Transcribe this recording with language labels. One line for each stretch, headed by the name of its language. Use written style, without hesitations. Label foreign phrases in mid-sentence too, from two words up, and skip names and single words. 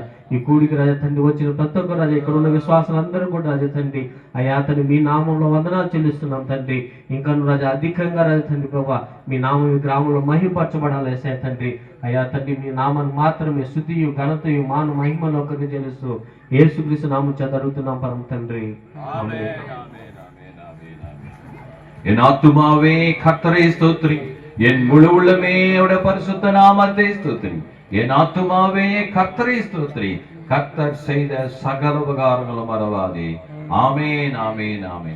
Telugu: ఈ కూడికి రాజా తండ్రి వచ్చిన ప్రతి ఒక్కరు రాజా, ఇక్కడ ఉన్న విశ్వాసాలందరూ కూడా రాజా తండ్రి అయ్యా తండ్రి మీ నామంలో వందనాలు చెల్లిస్తున్నాం తండ్రి. ఇంకా రాజా అధికంగా రాజా తండ్రి ప్రభా మీ నామం ఈ గ్రామంలో మహిమపరచబడాలి ఏసయ్య తండ్రి. అయ్యా తండ్రి మీ నామాన్ని మాత్రమే స్తుతియు ఘనతయు మాను మహిమలో ఒకరికి చెల్లిస్తూ యేసుక్రీస్తు నామం చేత అడుగుతున్నాం పరమ తండ్రి. ఆమేన్.
Tamil: என் ஆத்துமாவே கர்த்தரை ஸ்தோத்திரி, என் முழு உள்ளமே அவருடைய பரிசுத்த நாமத்தை ஸ்தோத்திரி. என் ஆத்துமாவே கர்த்தரை ஸ்தோத்திரி, கர்த்தர் செய்த சகல உபகாரங்களும் மறவாதே. ஆமென் ஆமென் ஆமென்.